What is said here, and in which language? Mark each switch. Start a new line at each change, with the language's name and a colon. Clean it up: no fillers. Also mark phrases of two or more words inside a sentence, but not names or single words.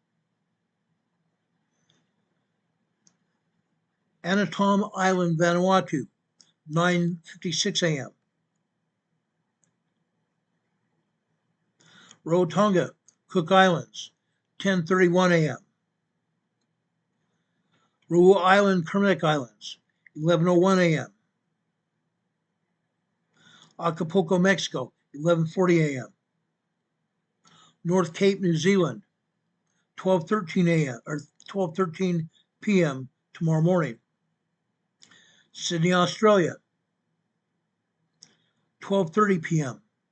English: Anatom Island, Vanuatu, 9:56 a.m. Rarotonga, Cook Islands, 10:31 a.m. Ruau Island, Kermadec Islands, 11:01 a.m. Acapulco, Mexico, 11:40 a.m. North Cape, New Zealand, 12:13 a.m. or 12:13 p.m. tomorrow morning. Sydney, Australia, 12:30 p.m.